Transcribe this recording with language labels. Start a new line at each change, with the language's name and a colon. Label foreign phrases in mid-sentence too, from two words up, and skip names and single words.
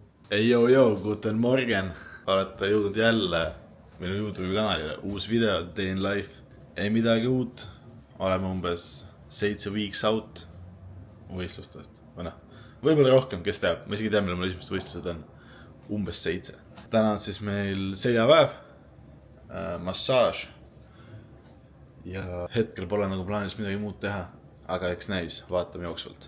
German: Guten Morgen.
Estonian: Olete jõudnud jälle minu YouTube'i kanalile. Uus video,
English: Day in Life.
Estonian: Ei midagi uut. Oleme umbes 7
English: weeks out
Estonian: võistlustest. Võib-olla rohkem, kes teab. Ma isegi tean, millal mul esimesed võistlused on. Umbes 7. Täna on siis meil seljapäev, massaaž. Ja hetkel pole nagu plaanis midagi muud teha. Aga eks näis, vaatame jooksvalt.